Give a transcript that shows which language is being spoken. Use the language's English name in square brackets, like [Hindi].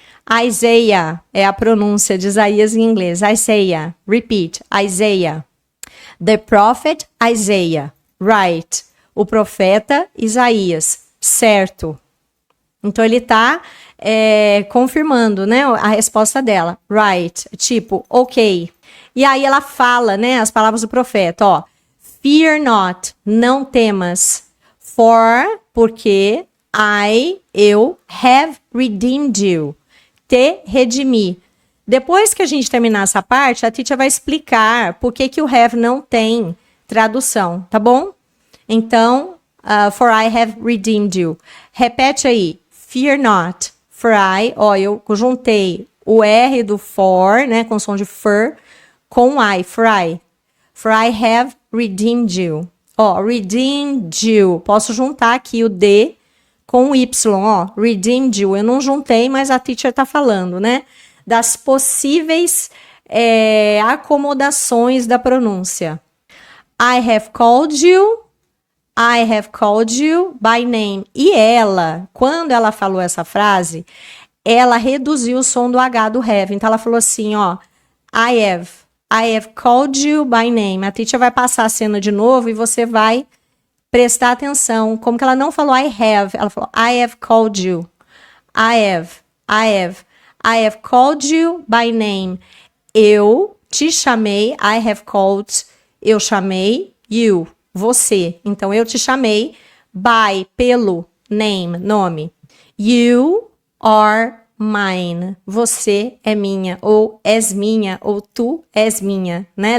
[Portuguese] Isaiah é a pronúncia de Isaías em inglês. Isaiah, repeat, Isaiah. [English] The prophet Isaiah. Right. [Portuguese] O profeta Isaías. Certo. Então, ele tá confirmando, né, a resposta dela. [English] Right. [Portuguese] Tipo, ok. E aí ela fala, né, as palavras do profeta, ó. [English] Fear not. [Portuguese] Não temas. [English] For, [Portuguese] porque eu [English] have redeemed you. [Portuguese] Te redimi. Depois que a gente terminar essa parte, a teacher vai explicar por que o have não tem tradução, tá bom? Então, [English] for I have redeemed you. [Portuguese] Repete aí. [English] Fear not. For I, [Portuguese] ó, eu juntei o R do for, né, com som de for, com I, for I. [English] For I have redeemed you. Ó, redeemed you. [Portuguese] Posso juntar aqui o D com o Y, ó. [English] Redeemed you. [Portuguese] Eu não juntei, mas a teacher tá falando, né? Das possíveis acomodações da pronúncia. [English] I have called you by name. [Portuguese] E ela, quando ela falou essa frase, ela reduziu o som do H do have. Então, ela falou assim, ó. [English] I have called you by name. [Portuguese] A teacher vai passar a cena de novo e você vai prestar atenção. Como que ela não falou I have, ela falou [English] I have called you. I have called you by name. [Portuguese] Eu te chamei, [English] I have called, [Portuguese] eu chamei you, você. Então, eu te chamei by, pelo, name, nome. [English] You are mine. [Portuguese] Você é minha, ou és minha, ou tu és minha, né?